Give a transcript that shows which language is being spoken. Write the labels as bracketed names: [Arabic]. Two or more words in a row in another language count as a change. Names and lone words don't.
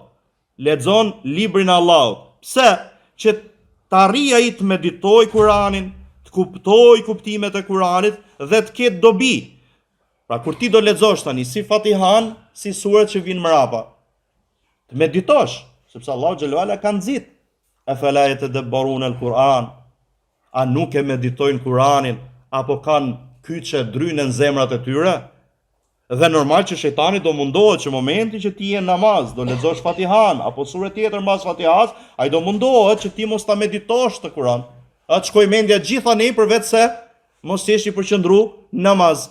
[Albanian] Lexon librin e Allahut. Pse? Që të arrijë ai të meditojë Kur'anin, të kuptojë kuptimet e Kur'anit dhe të ketë dobi. Pra kur ti do lexosh tani si Fatihan, si suret që vinë mrapa, të meditosh, sepse Allahu [Arabic] جل وعلا [Albanian] ka nxit. [Arabic] أفلا يتدبرون القرآن? [Albanian] A nuk e meditojnë Kur'anin apo kanë kyçe drynë në zemrat e tyre? Dhe normal që shejtani do mundohet që momenti që ti je në namaz, do lexosh Fatihan apo sure tjetër mbas Fatihas, ai do mundohet që ti mos ta meditosh të Kur'an. Atë shkoj mendja gjitha ne përveç se mos jesh i përqendru namaz.